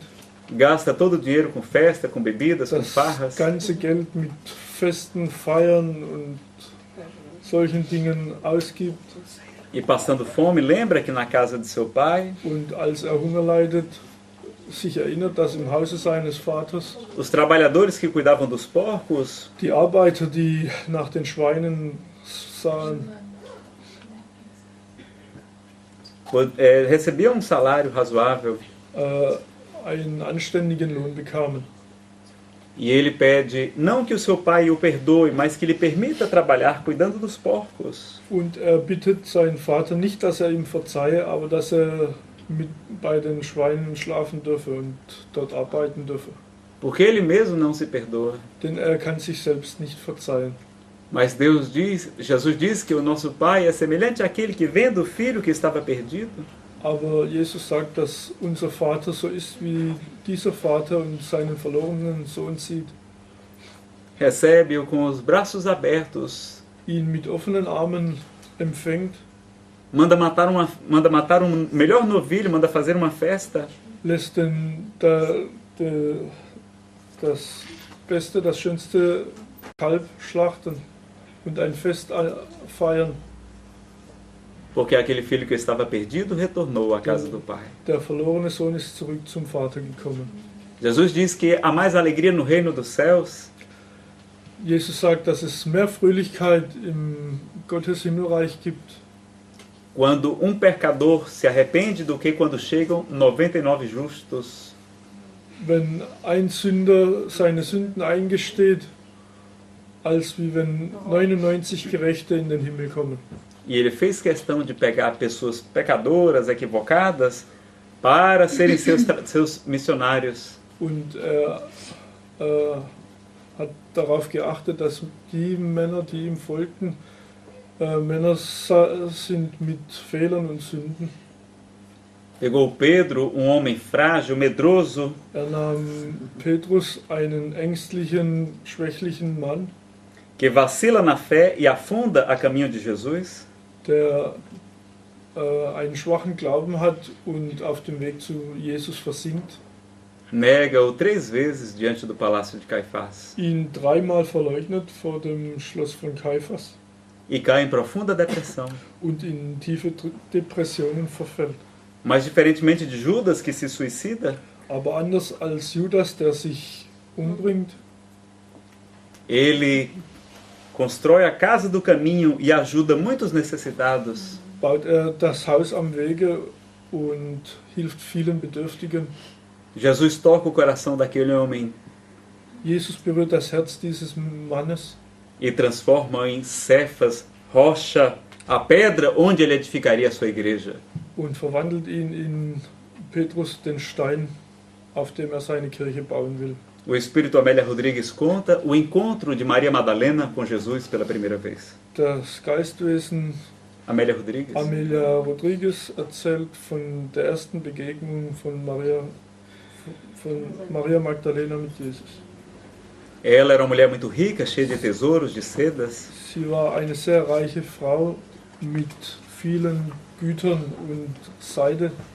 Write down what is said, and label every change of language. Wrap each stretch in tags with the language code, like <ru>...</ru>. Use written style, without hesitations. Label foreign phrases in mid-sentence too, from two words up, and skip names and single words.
<pt>gasta todo o dinheiro com festa, com bebidas, com das farras,</pt> <de>ganze Geld mit Festen, Feiern und solchen Dingen ausgibt.</de> <pt>e passando fome, lembra que na casa de seu pai,</pt> <de>Und als Hunger leidet, sich erinnert, dass im Hause seines Vaters</de> <pt>os trabalhadores que cuidavam dos porcos</pt> <de>die Arbeiter, die nach den Schweinen sahen,</de> <pt>recebiam um salário razoável.</pt> <de>einen anständigen Lohn bekamen.</de> <pt>E ele pede não que o seu pai o perdoe, mas que lhe permita trabalhar cuidando dos porcos.</pt> <de>Und bittet seinen Vater nicht, dass ihm verzeihe, aber dass bei den Schweinen schlafen dürfe und dort arbeiten dürfe.</de> <pt>Porque ele mesmo não se perdoa.</pt> <de>Denn kann sich selbst nicht verzeihen.</de> <pt>Mas Jesus diz que o nosso pai é semelhante àquele que vendo o filho que estava perdido,</pt> <de>Aber Jesus sagt, dass unser Vater so ist, wie dieser Vater und seinen verlorenen Sohn sieht.</de> <pt>recebe-o com os braços abertos,</pt> <de>Ihn mit offenen Armen empfängt,</de> <pt>manda matar um melhor novilho, manda fazer uma festa,</pt> <de>lässt das Beste, das schönste Kalb schlachten und ein Fest feiern.</de> <pt>porque aquele filho que estava perdido retornou à casa do pai.</pt> <de>Der verlorene Sohn ist zurück zum Vater gekommen.</de> <pt>Jesus diz que há mais alegria no reino dos céus</pt> <de>Jesus sagt, dass es mehr Fröhlichkeit im Gottes Himmelreich gibt,</de> <pt>quando um pecador se arrepende do que quando chegam 99 justos.</pt> <de>wenn ein Sünder seine Sünden eingesteht, als wie wenn 99 Gerechte in den Himmel kommen.</de> <pt>E ele fez questão de pegar pessoas pecadoras, equivocadas, para serem seus missionários.</pt> <de>Und hat darauf geachtet, dass die Männer, die ihm folgten, Männer sind mit Fehlern und Sünden.</de> <pt>Pegou Pedro, um homem frágil, medroso,</pt> <de>Nahm Petrus, einen ängstlichen, schwächlichen Mann,</de> <pt>que vacila na fé e afunda a caminho de Jesus,</pt> <de>der einen schwachen Glauben hat und auf dem Weg zu Jesus versinkt,</de> <pt>nega-o 3 vezes diante do palácio de Caifás</pt> <de>ihn dreimal verleugnet vor dem Schloss von Kaiphas</de> <pt>e cai em profunda depressão.</pt> <de>und in tiefe Depressionen verfällt.</de> <pt>Mas diferentemente de Judas, que se suicida,</pt> <de>Aber anders als Judas, der sich umbringt,</de> <pt>ele constrói a casa do caminho e ajuda muitos necessitados.</pt> <de>baut das Haus am Wege und hilft vielen Bedürftigen.</de> <pt>Jesus toca o coração daquele homem</pt> <de>Jesus berührt das Herz dieses Mannes</de> <pt>e transforma em Cefas, rocha, a pedra onde ele edificaria a sua igreja.</pt> <de>und verwandelt ihn in Petrus, den Stein, auf dem seine Kirche bauen will.</de> <pt>O Espírito Amélia Rodrigues conta o encontro de Maria Madalena com Jesus pela primeira vez.</pt> <de>Das Geistwesen Amélia Rodrigues. Amelia Rodriguez erzählt von der ersten Begegnung von Maria Magdalena mit Jesus.</de> <pt>Ela era uma mulher muito rica, cheia de tesouros, de sedas.</pt> <de>Sie war eine sehr reiche Frau mit vielen Gütern und Seide</de>